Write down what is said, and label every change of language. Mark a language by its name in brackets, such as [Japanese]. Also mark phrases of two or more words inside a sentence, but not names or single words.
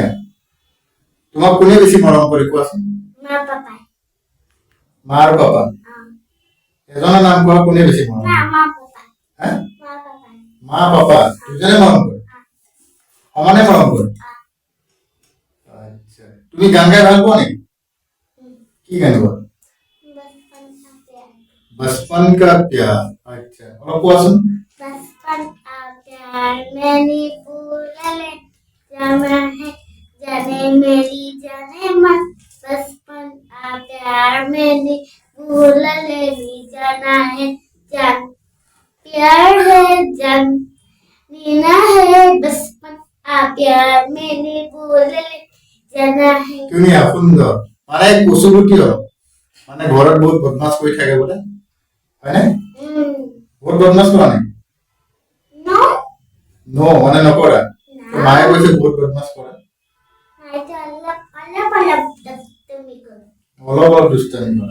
[Assamese] তোমাক কোনে বেছি মৰম কৰে কোৱাচোন? মা আৰু পাপা। এজনৰ নাম কোৱা, কোনে বেছি মৰম কৰে? মা পাপা দুজনে মৰম কৰে, সমানে মৰম কৰে। আচ্ছা, তুমি গান গাই ভাল পোৱা নেকি? কি গান গোৱা? [Hindi] बचपन का प्यार। अच्छा, [Assamese] অলপ কোৱাচোন। [Hindi] बचपन का प्यार मैंने भूला ले जाना है जाने मेरी जाने मन बचपन का प्यार मैंने भूला ले जाना है जान प्यार है जान नीना है बचपन का प्यार मैंने भूला ले जाना है। [Assamese] ধুনীয়া, সুন্দৰ। মানে কচুগুটি অলপ মানে ঘৰত বহুত বদমাছ কৰি থাকে বোলে, হয়নে? বহুত বদমাছ কৰা নাই? নো মানে নকৰা? মায়ে কৈছে বহুত বদমাছ কৰা। অলপ অলপ দুষ্টামি কৰা।